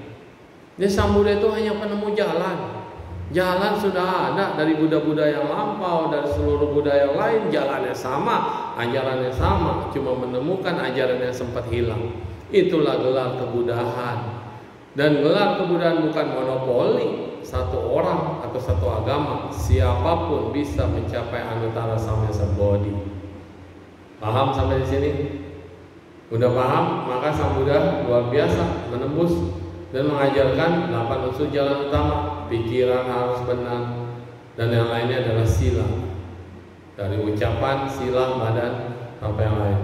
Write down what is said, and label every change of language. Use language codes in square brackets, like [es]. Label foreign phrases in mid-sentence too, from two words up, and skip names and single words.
[id] Jadi Sang Buddha itu hanya penemu jalan. Jalan sudah ada dari Buddha-Buddha yang lampau, dari seluruh Buddha yang lain, jalannya sama, ajarannya sama, cuma menemukan ajaran yang sempat hilang. Itulah gelar kebudahan. Dan gelar kebudahan bukan monopoli satu orang atau satu agama. Siapapun bisa mencapai [pi] anuttara samya sambodhi. [id] Paham sampai di sini? Udah paham? Maka Sang Buddha luar biasa menembus dan mengajarkan 8 unsur jalan utama. Pikiran harus benar, dan yang lainnya adalah sila. Dari ucapan, sila, badan, sampai yang lain.